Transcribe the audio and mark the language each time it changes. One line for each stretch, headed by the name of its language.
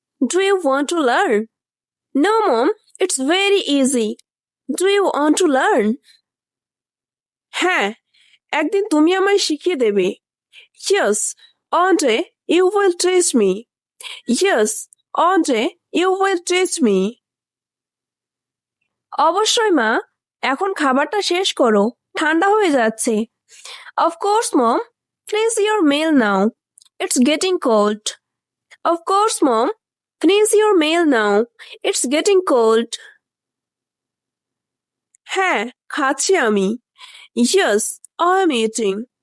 English: Do you want to learn? No mom, it's very easy. Do you want to learn?
Bangla: হ্যাঁ, একদিন তুমি আমায় শিখিয়ে দেবে.
English: Yes, one day you will teach me. Yes, one day you will teach me.
Bangla: অবশ্যই মা, এখন খাবারটা শেষ করো, ঠান্ডা হয়ে যাচ্ছে.
English: Of course mom, finish your meal now. It's getting cold. Of course mom, finish your meal now. It's getting cold.
Bangla: হ্যাঁ, খাচ্ছি আমি.
English: Yes, I am eating.